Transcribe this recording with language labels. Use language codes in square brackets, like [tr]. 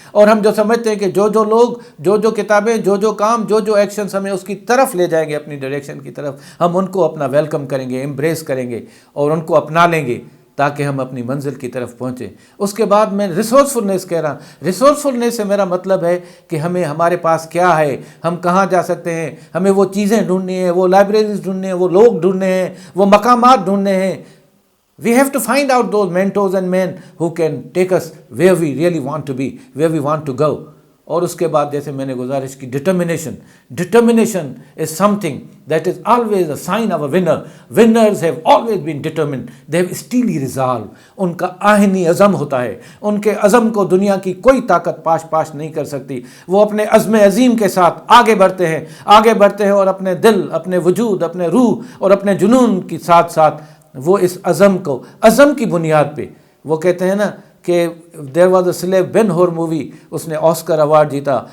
[ur] اور ہم جو سمجھتے ہیں کہ جو جو لوگ، جو جو کتابیں، جو جو کام، جو جو ایکشنز ہمیں اس کی طرف لے جائیں گے، اپنی ڈائریکشن کی طرف، ہم ان کو اپنا ویلکم کریں گے، امبریس کریں گے اور ان کو اپنا لیں گے تاکہ ہم اپنی منزل کی طرف پہنچیں. اس کے بعد میں ریسورسفلنس کہہ رہا ہوں. ریسورسفلنس سے میرا مطلب ہے کہ ہمارے پاس کیا ہے، ہم کہاں جا سکتے ہیں، ہمیں وہ چیزیں ڈھونڈنی ہیں، وہ لائبریریز ڈھونڈنے ہیں، وہ لوگ ڈھونڈنے ہیں، وہ مقامات ڈھونڈنے ہیں. [en] We have to find out those mentors and men who can take us where we really want to be, where we want to go. [ur] اور اس کے بعد جیسے میں نے گزارش کی، [en] Determination is something that is always a sign of a winner. Winners have always been determined. They have steely resolve. [ur] ان کا آہنی عزم ہوتا ہے، ان کے عزم کو دنیا کی کوئی طاقت پاش نہیں کر سکتی. وہ اپنے عزم عظیم کے ساتھ آگے بڑھتے ہیں اور اپنے دل، اپنے وجود، اپنے روح اور اپنے جنون کے ساتھ ساتھ وہ اس عزم کی بنیاد پہ، وہ کہتے ہیں نا کہ [en] there was a slave, [ur] بین ہور مووی، اس نے آسکر ایوارڈ جیتا.